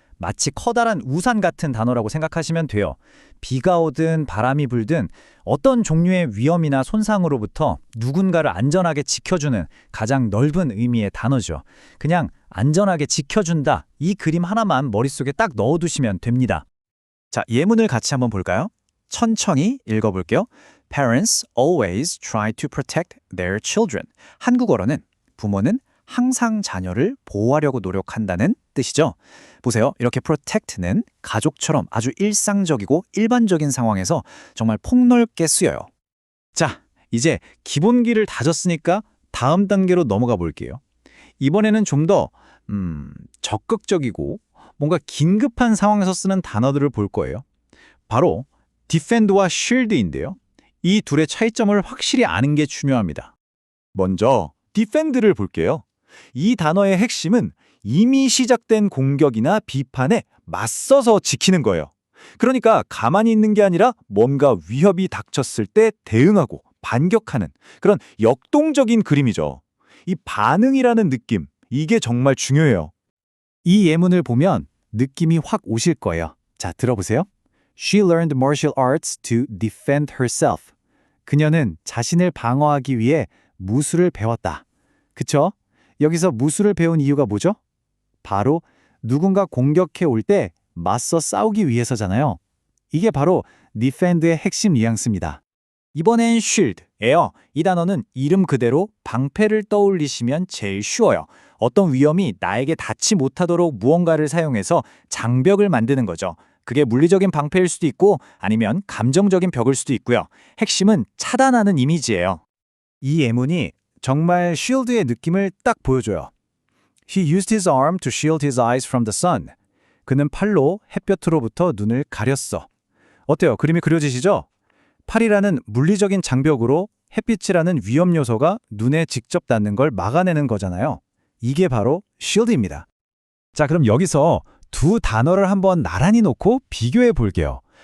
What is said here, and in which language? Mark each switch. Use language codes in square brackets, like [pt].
[ko] 마치 커다란 우산 같은 단어라고 생각하시면 돼요. 비가 오든 바람이 불든 어떤 종류의 위험이나 손상으로부터 누군가를 안전하게 지켜주는 가장 넓은 의미의 단어죠. 그냥 안전하게 지켜준다, 이 그림 하나만 머릿속에 딱 넣어두시면 됩니다. 자, 예문을 같이 한번 볼까요? 천천히 읽어볼게요. [en] Parents always try to protect their children. [ko] 한국어로는 부모는 항상 자녀를 보호하려고 노력한다는 뜻이죠. 보세요. 이렇게 protect는 가족처럼 아주 일상적이고 일반적인 상황에서 정말 폭넓게 쓰여요. 자, 이제 기본기를 다졌으니까 다음 단계로 넘어가 볼게요. 이번에는 좀 더 적극적이고 뭔가 긴급한 상황에서 쓰는 단어들을 볼 거예요. 바로 defend와 shield인데요. 이 둘의 차이점을 확실히 아는 게 중요합니다. 먼저 defend를 볼게요. 이 단어의 핵심은 이미 시작된 공격이나 비판에 맞서서 지키는 거예요. 그러니까 가만히 있는 게 아니라 뭔가 위협이 닥쳤을 때 대응하고 반격하는 그런 역동적인 그림이죠. 이 반응이라는 느낌, 이게 정말 중요해요. 이 예문을 보면 느낌이 확 오실 거예요. 자, 들어보세요. [en] She learned martial arts to defend herself. [ko] 그녀는 자신을 방어하기 위해 무술을 배웠다. 그쵸? 여기서 무술을 배운 이유가 뭐죠? 바로 누군가 공격해 올 때 맞서 싸우기 위해서잖아요. 이게 바로 defend의 핵심 뉘앙스입니다. 이번엔 shield예요. 이 단어는 이름 그대로 방패를 떠올리시면 제일 쉬워요. 어떤 위험이 나에게 닿지 못하도록 무언가를 사용해서 장벽을 만드는 거죠. 그게 물리적인 방패일 수도 있고 아니면 감정적인 벽일 수도 있고요. 핵심은 차단하는 이미지예요. 이 예문이 정말 shield의 느낌을 딱 보여줘요. [en] He used his arm to shield his eyes from the sun. [ko] 그는 팔로 햇볕으로부터 눈을 가렸어. 어때요? 그림이 그려지시죠? 팔이라는 물리적인 장벽으로 햇빛이라는 위험 요소가 눈에 직접 닿는 걸 막아내는 거잖아요. 이게 바로 shield입니다. 자, 그럼 여기서 두 단어를 한번 나란히 놓고 비교해 볼게요.